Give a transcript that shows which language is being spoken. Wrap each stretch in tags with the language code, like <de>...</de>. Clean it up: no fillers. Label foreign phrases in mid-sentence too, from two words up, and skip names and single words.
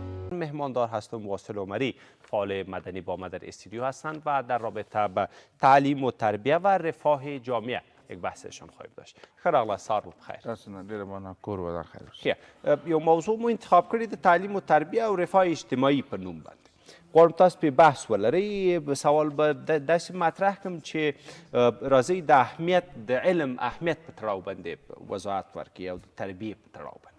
<fa>مهماندار هستم واصل عمری، فعال مدنی با ما در استودیو هستند و در رابطه با تعلیم و تربیه و رفاه جامعه یک بحثشان خواهیم داشت.</fa> <ps>خیر اغلا سار بخیر. اصلا ډیره مننه کور ودان خیر خیر یو موضوع مو انتخاب کړی د تعلیم و تربیه او رفاه اجتماعي په نوم باندې. غواړم تاسو په بحث ولرئ. سوال به داسې مطرح کړم چې راځئ د اهمیت د علم اهمیت په تړاو باندې وضاحت ورکړي او د تربیې په تړاو باندې.</ps>